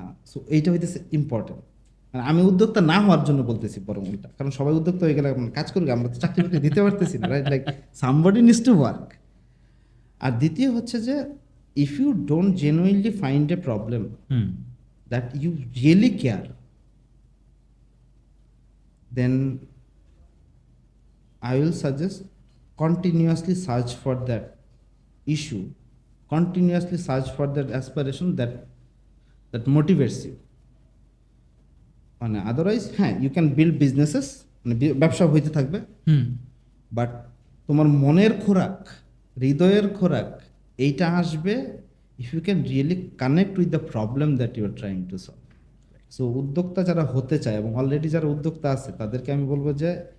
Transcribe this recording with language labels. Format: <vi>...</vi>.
<bn>So এইটা হইতেছে important. আমি উদ্যোক্তা না হওয়ার জন্য বলতেছি বরং এটা, কারণ সবাই উদ্যোক্তা হয়ে গেলে কাজ করবে, আমরা তো চাকরি বাকরি দিতে পারতেছি না, right?</bn> <en>Like somebody needs to work.</en> <bn>আর দ্বিতীয় হচ্ছে যে</bn> <en>if you don't genuinely find a problem that you really care, then I will suggest continuously search for that issue, continuously search for that aspiration that motivates you. Otherwise, you can build businesses,</en> <bn>ব্যবসা হইতে থাকবে, but তোমার মনের খোরাক, হৃদয়ের খোরাক এইটা আসবে</bn> <en>If you can really connect with the problem that you are trying to solve.</en> <bn>So উদ্যোক্তা যারা হতে চায় এবং অলরেডি যারা উদ্যোক্তা আছে তাদেরকে আমি বলবো যে</bn>